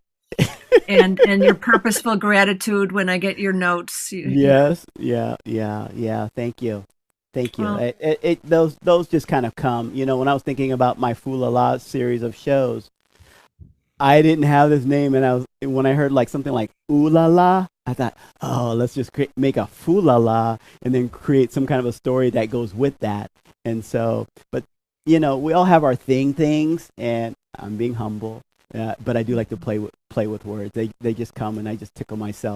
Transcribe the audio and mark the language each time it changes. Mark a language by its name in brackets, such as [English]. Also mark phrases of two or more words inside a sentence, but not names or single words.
[English] and your purposeful gratitude when I get your notes. Yes. Yeah. Thank you. Well, those just kind of come, when I was thinking about my Foolala series of shows, I didn't have this name, and when I heard like something like ooh la la, I thought, oh, let's just make a foolala and then create some kind of a story that goes with that. And so, but we all have our things, and I'm being humble. But I do like to play with words. They just come, and I just tickle myself.